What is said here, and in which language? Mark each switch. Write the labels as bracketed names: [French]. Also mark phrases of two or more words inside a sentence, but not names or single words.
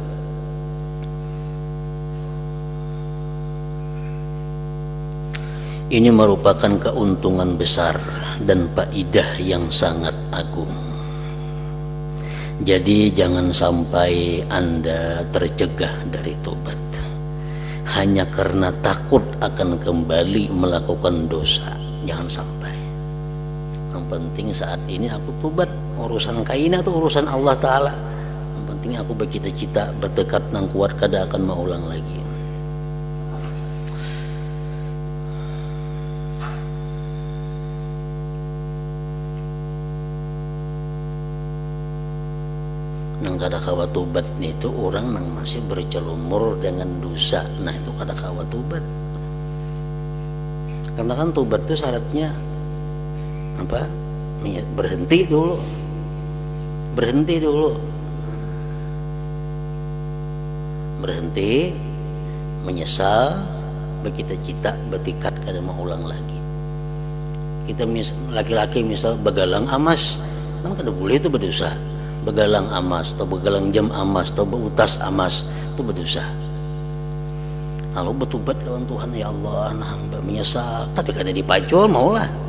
[Indonesian] Ini merupakan keuntungan besar dan faidah yang sangat agung. Jadi jangan sampai Anda tercegah dari tobat hanya karena takut akan kembali melakukan dosa. Jangan sampai. Yang penting saat ini aku tobat. [Banjar] Urusan kaina itu urusan [Arabic] الله تعالى. [Banjar] Yang penting aku bercita-cita, bertekad nang kuat kada akan mengulang lagi. Nang kada kawa tobat itu orang nang masih bercelumur dengan dosa. Nah itu kada kawa tobat. Karena kan tobat itu syaratnya apa? Berhenti dulu. Berhenti dulu. Berhenti, menyesal, bercita-cita, bertekad kada mau ulang lagi. Kita laki-laki misal begalang emas, kan kada boleh itu berdosa. Begalang emas atau begalang jam emas atau berutas emas itu berdosa. Lalu bertobat lawan Tuhan, ya Allah, nah hamba menyesal, tapi kada dipacul maulah.